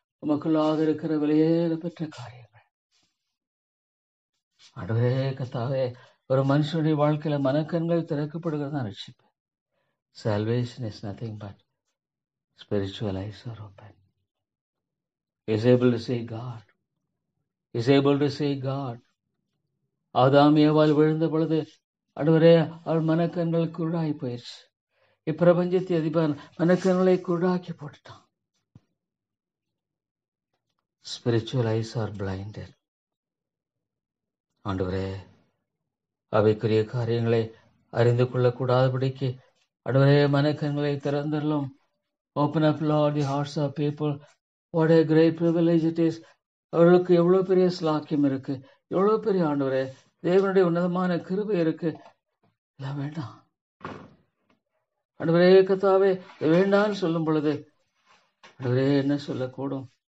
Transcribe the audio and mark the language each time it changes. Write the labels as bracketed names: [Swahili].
[Tamil] உமக்குள்ளாக இருக்கிற வெளியேற பெற்ற காரியங்கள் ஆண்டவரே கர்த்தாவே, ஒரு மனுஷனுடைய வாழ்க்கையில மனக்கண்கள் திறக்கப்படுகிறது தான் ரட்சிப்பு. [English] Salvation is nothing but spiritual eyes are open. He is able to see God. He is able to see God. [Tamil] ஆதாம் ஏவாள் விழுந்த பொழுது ஆண்டவரே அவள் மனக்கண்கள் குருடாகி போயிடுச்சு. இப்பிரபஞ்சத்தை அதிபர் மனக்கண்களை குருடாக்கி போட்டுட்டான். [English] Spiritual eyes are blinded. [Tamil] ஆண்டவரே, அவைக்குரிய காரியங்களை அறிந்து கொள்ளக்கூடாதபடிக்கு ஆண்டவரே மனக்கண்களை திறந்தரலும். [English] Open up, Lord, the hearts of people. What a great privilege it is. [Tamil] அவர்களுக்கு எவ்வளவு பெரிய ஸ்லாக்கியம் இருக்கு, எவ்வளவு பெரிய ஆண்டவரே தேவனுடைய உன்னதமான கிருபை இருக்கு. எல்லாம் வேண்டாம் ஆண்டவரே கர்த்தாவே, வேண்டான்னு சொல்லும் பொழுது ஆண்டவரே என்ன சொல்லக்கூடும்?